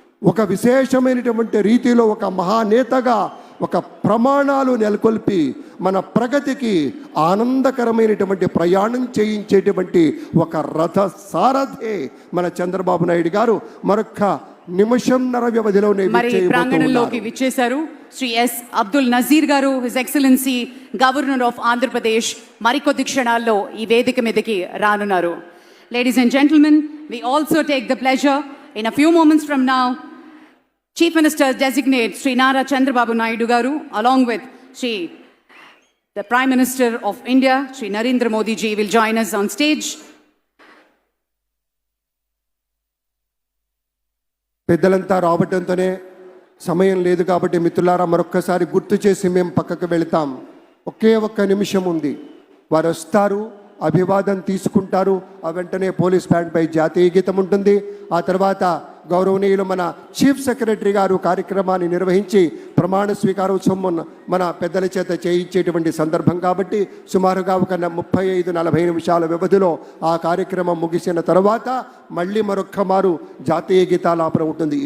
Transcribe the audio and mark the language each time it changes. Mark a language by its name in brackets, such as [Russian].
[Telugu] ఒక విశేషమైనటువంటి రీతిలో ఒక మహానేతగా ఒక ప్రమాణాలు నెలకొల్పి మన ప్రగతికి ఆనందకరమైనటువంటి ప్రయాణం చేయించేటువంటి ఒక రథ సారథే మన చంద్రబాబు నాయుడు గారు. మరొక నిమిషంన్నర వ్యవధిలోనే ప్రాంగణంలోకి విచ్చేశారు శ్రీ ఎస్ అబ్దుల్ నజీర్ గారు, his excellency governor of Andhra Pradesh. మరికొద్ది క్షణాల్లో ఈ వేదిక మీదకి రానున్నారు. [English] Ladies and gentlemen, we also take the pleasure in a few moments from now, Chief Minister Designate Sri Nara Chandrababu Naidu garu, along with the Prime Minister of India, Sri Narendra Modi ji, will join us on stage. [Telugu] పెద్దలంతా రావటంతోనే సమయం లేదు కాబట్టి మిత్రులారా, మరొక్కసారి గుర్తు చేసి మేము పక్కకు వెళతాం. ఒక్క నిమిషం ఉంది. వారు వస్తారు, అభివాదం తీసుకుంటారు. ఆ వెంటనే పోలీస్ బ్యాండ్పై జాతీయ గీతం ఉంటుంది. ఆ తర్వాత గౌరవనీయులు మన చీఫ్ సెక్రటరీ గారు కార్యక్రమాన్ని నిర్వహించి ప్రమాణ స్వీకారోత్సవం మన పెద్దల చేత చేయించేటువంటి సందర్భం కాబట్టి సుమారుగా ఒక 35-40 నిమిషాల వ్యవధిలో ఆ కార్యక్రమం ముగిసిన తర్వాత మళ్ళీ మరొక్క మారు జాతీయ గీతాలాపన ఉంటుంది.